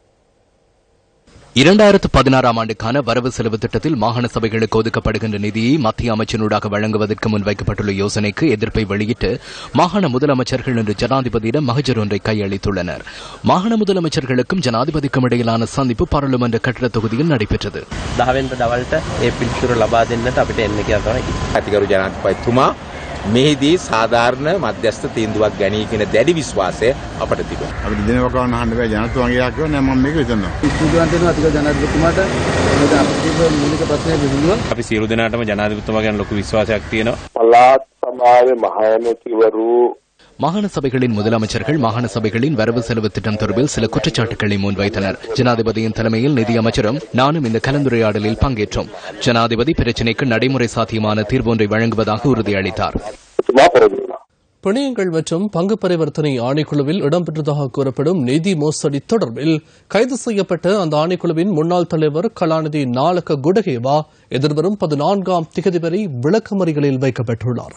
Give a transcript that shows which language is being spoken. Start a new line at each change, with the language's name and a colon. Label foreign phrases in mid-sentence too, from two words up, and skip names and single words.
Tamil: 2016 ஆண்டுக்கான வரவு செலவு திட்டத்தில் மாகாண சபைகளுக்கு ஒதுக்கப்படுகின்ற நிதியை மத்திய அமைச்சனூடாக வழங்குவதற்கு முன்வைக்கப்பட்டுள்ள யோசனைக்கு எதிர்ப்பை வெளியிட்டு மாகாண முதலமைச்சர்கள் இன்று ஜனாதிபதியிடம் மகஜர் ஒன்றை கையளித்துள்ளனர். மாகாண முதலமைச்சர்களுக்கும் ஜனாதிபதிக்கும் இடையிலான சந்திப்பு பாராளுமன்ற கட்டட தொகுதியில் நடைபெற்றது.
Sinhala: මෙහිදී සාධාරණ මධ්‍යස්ථ තීන්දුවක් ගනී කියන දැඩි විශ්වාසය අපට තිබෙනවා. අපිට දිනවකව අහන්න බෑ ජනතුන්ගේ කිව්වා නෑ මම මේක හිතනවා. ස්තුතිවන්ත වෙනවා අතික ජනාධිපතිතුමාට. මොකද අපිට මූලික ප්‍රශ්නය විසඳුවා. අපි සියලු දෙනාටම ජනාධිපතිතුමා ගැන ලොකු විශ්වාසයක් තියෙනවා. පළාත් සභාවේ මහාමැතිවරු
Tamil: மாகாண சபைகளின் முதலமைச்சர்கள் மாகாண சபைகளின் வரவு செலவு திட்டம் தொடர்பில் சில குற்றச்சாட்டுகளை முன்வைத்தனர். ஜனாதிபதியின் தலைமையில் நிதியமைச்சரும் நானும் இந்த கலந்துரையாடலில் பங்கேற்றோம். ஜனாதிபதி பிரச்சினைக்கு நடைமுறை சாத்தியமான தீர்வொன்றை வழங்குவதாக உறுதியளித்தார். பிணையங்கள் மற்றும் பங்கு பரிவர்த்தனை ஆணைக்குழுவில் இடம்பெற்றதாக கூறப்படும் நிதி மோசடி தொடர்பில் கைது செய்யப்பட்ட அந்த ஆணைக்குழுவின் முன்னாள் தலைவர் கலாநிதி நாலக குடகேவா எதிர்வரும் 14ஆம் திகதி வரை விளக்கமறியலில் வைக்கப்பட்டுள்ளார்.